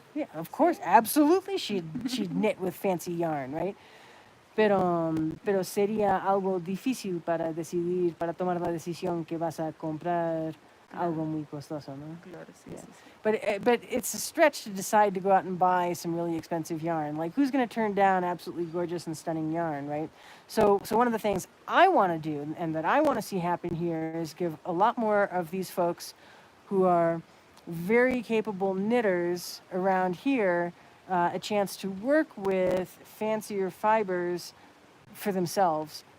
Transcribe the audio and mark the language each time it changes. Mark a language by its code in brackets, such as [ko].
[en] Yeah, of course, absolutely. She'd knit with fancy yarn, right? [es] Pero sería algo difícil para tomar la decisión que vas a comprar algo muy costoso, ¿no? Claro, sí, [en] Yeah. [es] sí, sí. [en] But it's a stretch to decide to go out and buy some really expensive yarn. Like, who's going to turn down absolutely gorgeous and stunning yarn, right? So one of the things I want to do and that I want to see happen here is give a lot more of these folks who are very capable knitters around here a chance to work with fancier fibers for themselves